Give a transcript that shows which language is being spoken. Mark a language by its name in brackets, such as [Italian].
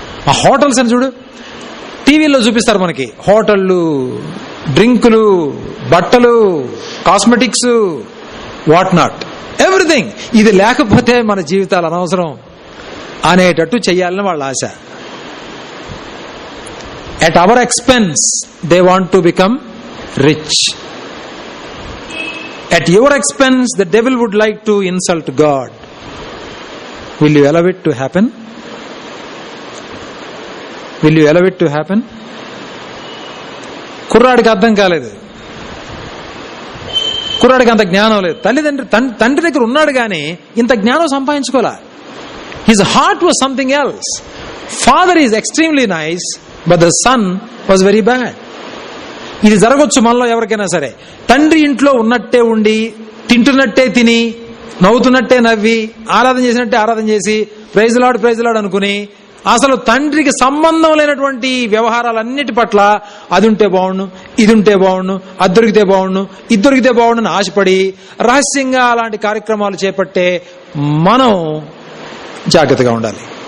[Telugu] ఆ హోటల్స్ అని చూడు, టీవీలో చూపిస్తారు మనకి హోటళ్ళు, డ్రింకులు, బట్టలు, కాస్మెటిక్స్, [English] What not, everything. [Telugu] ఇది లేకపోతే మన జీవితాలు అనవసరం అనేటట్టు చెయ్యాలని వాళ్ళ ఆశ. [English] At our expense, they want to become rich. At your expense, the devil would like to insult God. Will you allow it to happen? Will you allow it to happen? [Telugu] కుర్రాడికి అర్థం కాలేదు, కుర్రాడికి అంత జ్ఞానం లేదు. తండ్రి దగ్గర ఉన్నాడు కానీ ఇంత జ్ఞానం సంపాదించుకోలే. [English] His heart was something else. Father is extremely nice, but the son was very bad. [Telugu] ఇది జరగొచ్చు మనలో ఎవరికైనా సరే. తండ్రి ఇంట్లో ఉన్నట్టే ఉండి, తింటున్నట్టే తిని, నవ్వుతున్నట్టే నవ్వి, ఆరాధన చేసినట్టే ఆరాధన చేసి, ప్రైజ్ లార్డ్ అనుకుని, అసలు తండ్రికి సంబంధం లేనటువంటి వ్యవహారాలన్నిటి పట్ల అది ఉంటే బాగుండు, ఇది ఉంటే బాగుండు, అది దొరికితే బాగుండు, ఇది దొరికితే బాగుండు అని ఆశపడి రహస్యంగా అలాంటి కార్యక్రమాలు చేపట్టే మనం జాగ్రత్తగా ఉండాలి.